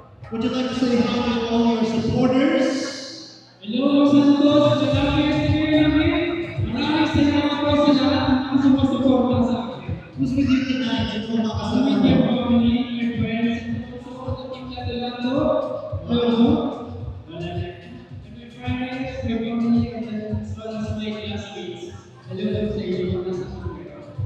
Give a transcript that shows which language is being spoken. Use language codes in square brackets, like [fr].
[en] Would you like to say hi to all your supporters? [tl] Hello, Santos. Salamat kayo namin. Maraming salamat po sa lahat ng sumusuporta sa akin. [en] Who's with you tonight? [tl] Sino mga kasama [en] With [tl] mo? [en] your family, your friends, and also the team na Delano. Hello. And my friends, my family, and as well as my classmates. [tl] Hello sa inyo mga nasa Korea.